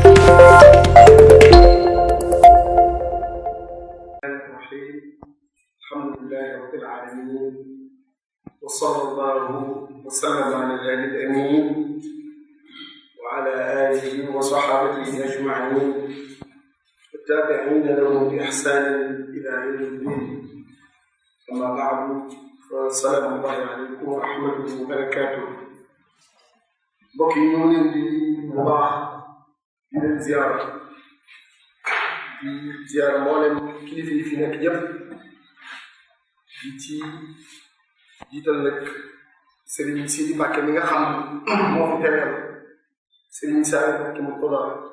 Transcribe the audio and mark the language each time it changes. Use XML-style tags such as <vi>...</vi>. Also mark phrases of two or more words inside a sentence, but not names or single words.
<ar>الحمد لله رب العالمين وصلى الله وسلم على الهادي الأمين وعلى آله وصحابته أجمعين والتابعين لهم بإحسان إلى يوم الدين. أما بعد فالسلام الله عليكم ورحمته وبركاته.</ar> <wo>mbokk yi ñu leen di bu baax di leen ziyaara mboolem kilifa yi fi nekk yëpp di ci jiital nag Serigne Sidi Mbacke mi nga xam moo fi teewal Serigne Saliou Mbacke mu Koda</wo>